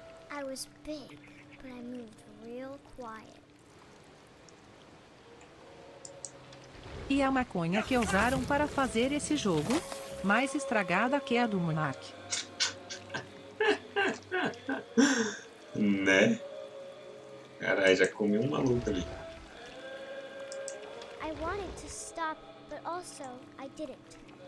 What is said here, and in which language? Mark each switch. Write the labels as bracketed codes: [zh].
[en] I was big, but I moved real quiet. [pt] E a maconha que usaram para fazer esse jogo? Mais estragada que a do Monark. Né? Caralho, já comi um maluco ali. [en] I wanted to stop, but also I didn't.